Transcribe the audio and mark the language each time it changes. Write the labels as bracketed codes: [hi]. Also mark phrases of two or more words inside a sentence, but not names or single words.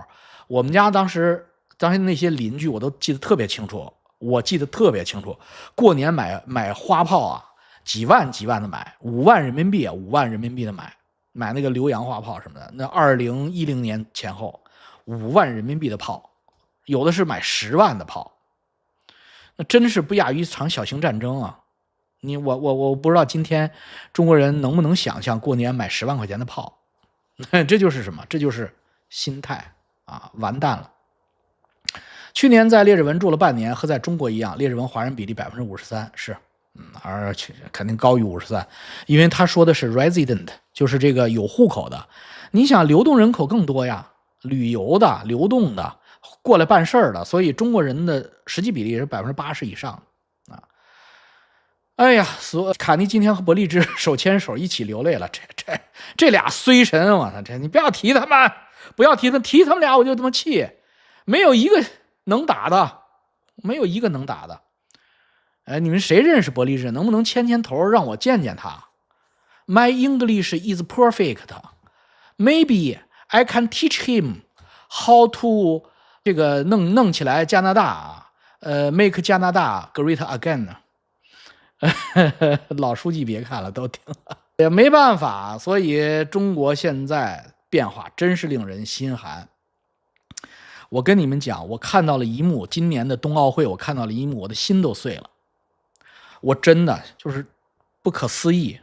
[zh] 我們家當時那些鄰居我都記得特別清楚，過年買花炮啊，幾萬的買，5萬人民幣啊，5萬人民幣的買那個浏陽花炮什麼的。那2010年前後，5萬人民幣的炮，有的是買10萬的炮，那真是不亞於一場小型戰爭啊！我不知道今天中國人能不能想象過年買10萬塊錢的炮，這就是什麼？這就是心態啊！完蛋了。去年在列治文住了半年，和在中國一樣，列治文華人比例53%，是，而且肯定高於53%，因為他說的是 resident，就是這個有戶口的。你想流動人口更多呀，旅遊的、流動的、過來辦事兒的，所以中國人的實際比例是80%以上。哎呀，卡尼今天和伯利茲手牽手一起流淚了，這倆衰神，我操！你不要提他們，提他們倆我就這麼氣，沒有一個能打的。哎，你們誰認識伯利茲？能不能牽頭讓我見見他？ [en] My English is perfect. Maybe I can teach him how to [zh] 这个弄起来加拿大 [en] make 加拿大 great again [zh] 老书记别看了，都听了也没办法，所以中国现在变化真是令人心寒。我跟你们讲，我看到了一幕，今年的冬奥会我看到了一幕，我的心都碎了。我真的就是不可思议。